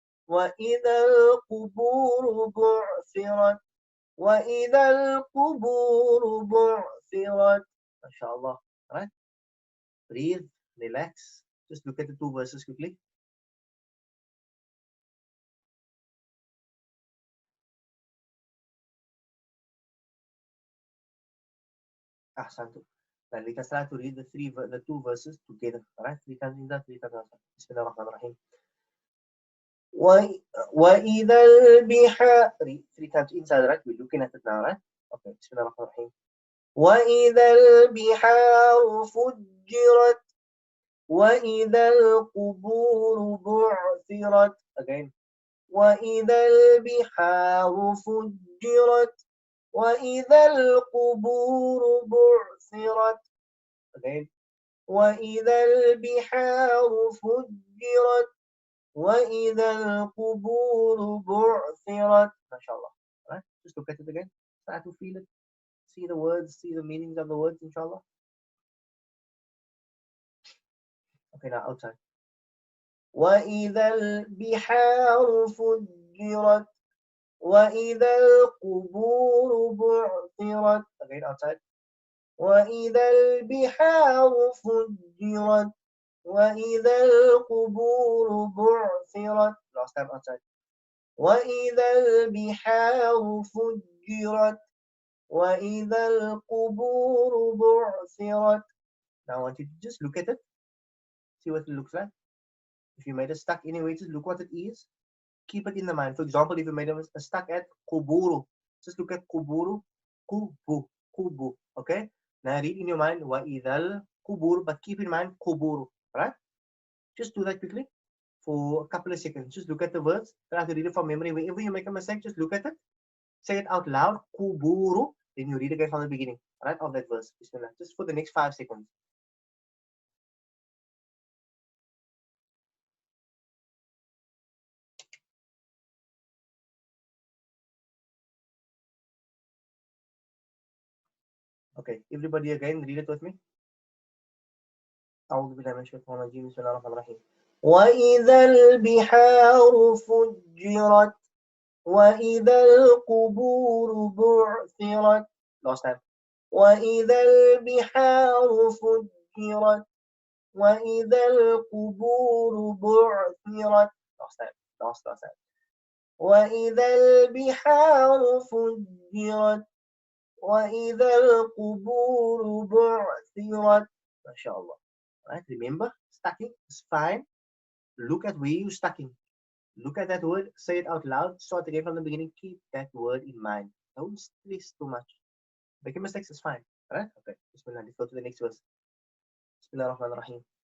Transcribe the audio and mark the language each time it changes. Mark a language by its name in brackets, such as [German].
[Arabic] وإذا القبور بعثرت وإذا القبور بعثرت. [English] MashaAllah. Alright? Breathe, relax. Just look at the two verses quickly. Ahsantu. Then let us try to read the two verses together. Alright? 3 times in that, 3 times outside. Bismillah ar-Rahman ar-Rahim. [Arabic] وإذا البحار [English] 3 times inside, right? We're looking at it now, right? Okay, Bismillah ar-Rahman ar-Rahim. [Arabic] وإذا البحار فجرت وإذا القبور بعثرت. [English] Again. [Arabic] وإذا البحار فجرت وإذا القبور بعثرت. [English] Again. [Arabic] وإذا البحار فجرت وإذا القبور بعثرت. [English] MashaAllah. Right? Just look at it again. Try to feel it. See the words, see the meanings of the words, inshallah. Okay, now outside. [Arabic] وإذا البحار فجرت وإذا القبور بعثرت. [English] Again, outside. [Arabic] وإذا البحار فجرت وإذا القبور بعثرت. [English] Last time outside. [Arabic] وإذا البحار فجرت وإذا القبور بعثرت. [English] Now I want you to just look at it. See what it looks like. If you made it stuck anyway, just look what it is. Keep it in the mind. For example, if you made a stuck at kuburu, just look at kuburu, kubu, kubu. Okay? Now read in your mind wa idal kubur, but keep in mind kuburu. Right? Just do that quickly for a couple of seconds. Just look at the words. Try to read it from memory. Whenever you make a mistake, just look at it. Say it out loud. Kuburu. Then you read again from the beginning. Right? Of that verse. Bismillah. Just for the next 5 seconds. Okay, everybody again, read it with me. [Arabic] أعوذ بالله من الشيطان الرجيم بسم الله الرحمن الرحيم. وإذا البحار فجرت وإذا القبور بعثرت. [English] Last time. [Arabic] وإذا البحار فجرت وإذا القبور بعثرت. [English] Last time. Last time. [Arabic] وإذا البحار فجرت وإذا القبور بعثرت. [English] MashaAllah. Right? Remember, stacking is fine. Look at where you're stacking. Look at that word. Say it out loud. Start again from the beginning. Keep that word in mind. Don't stress too much. Making mistakes is fine. Right? Okay. Bismillah. Let's go to the next verse. Bismillah ar-Rahman ar-Rahim.